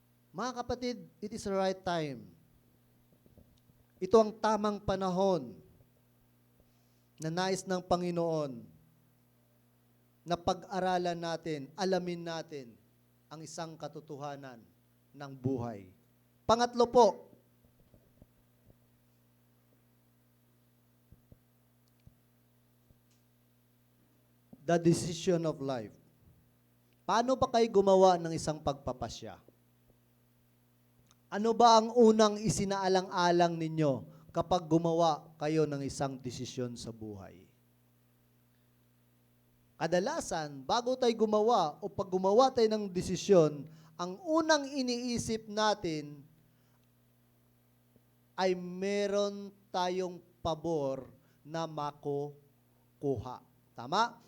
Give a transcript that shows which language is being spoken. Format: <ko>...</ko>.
<tl>Mga kapatid,</tl> <en>it is the right time.</en> <tl>Ito ang tamang panahon na nais ng Panginoon na pag-aralan natin, alamin natin ang isang katotohanan ng buhay. Pangatlo po,</tl> <en>the decision of life.</en> <tl>Paano ba kayo gumawa ng isang pagpapasya? Ano ba ang unang isinaalang-alang ninyo kapag gumawa kayo ng isang desisyon sa buhay? Kadalasan, bago tayo gumawa o pag gumawa tayo ng desisyon, ang unang iniisip natin ay meron tayong pabor na makukuha. Tama?</tl>